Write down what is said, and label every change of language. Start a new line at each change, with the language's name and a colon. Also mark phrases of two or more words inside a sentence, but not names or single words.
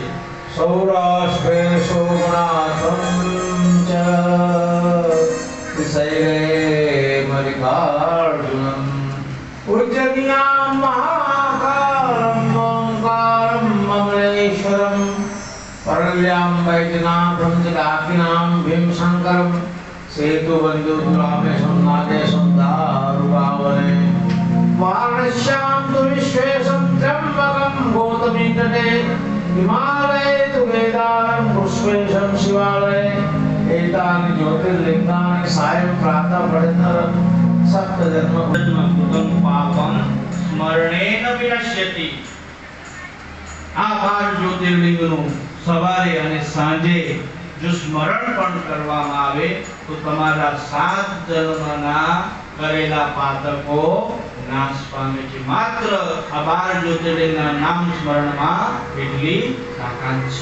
Sanskrit: સૌરાષ્ટ્રે સોમનાથમ ચ શૈલે મલ્લિકાર્જુનમ ઉજ્જૈન્યામ મહાકાલમ ઓંકારમ મમલેશ્વરમ પરલ્યામ વૈદ્યનાથમ ચ ડાકીનામ ભીમશંકરમ સેતુબંધુ રામેશમ નાગેશમ દારુકાવને વારણસ્યામ તુ વિશ્વેશમ ત્રંબકમ ગૌતમી તટે हिमालय तु केदारम पुष्पेशम शिवालय एतानि ज्योतिर्लिंगानि सायं प्रातः पठितरं सप्त जन्म कृतं पापं स्मरणेन विनश्यति.
Gujarati: આ 12 જ્યોતિર્લિંગનું સવારે અને સાંજે જો સ્મરણ પણ કરવામાં આવે તો તમારા 7 જન્મના કરેલા પાતકો નાશ પામે છે. માત્ર આ 12 જ્યોતિર્લિંગના નામ સ્મરણમાં એટલી તાકાત છે.